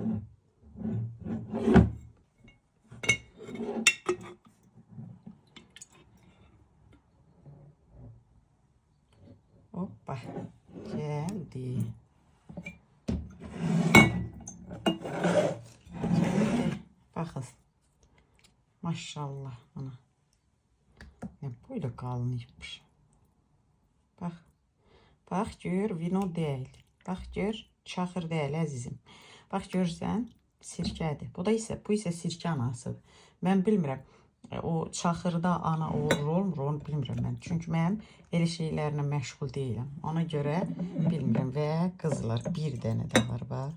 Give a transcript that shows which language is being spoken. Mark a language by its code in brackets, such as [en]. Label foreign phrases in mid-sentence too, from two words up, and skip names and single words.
[az] Hoppa, gəldi. [tr] Maşallah ana. Ne böyle kalınmış. Bak. Bak gör vino değil. Bak gör çaxır değil əzizim. [az] Bak görsən sirkədir. Bu isə sirkə anasıdır. Mən bilmirəm. O çaxırda ana olur, olmur, onu bilmirəm mən. Çünki mən elə şeylərlə məşğul deyiləm. Ona görə bilmirəm və qızlar bir dənə də var bax.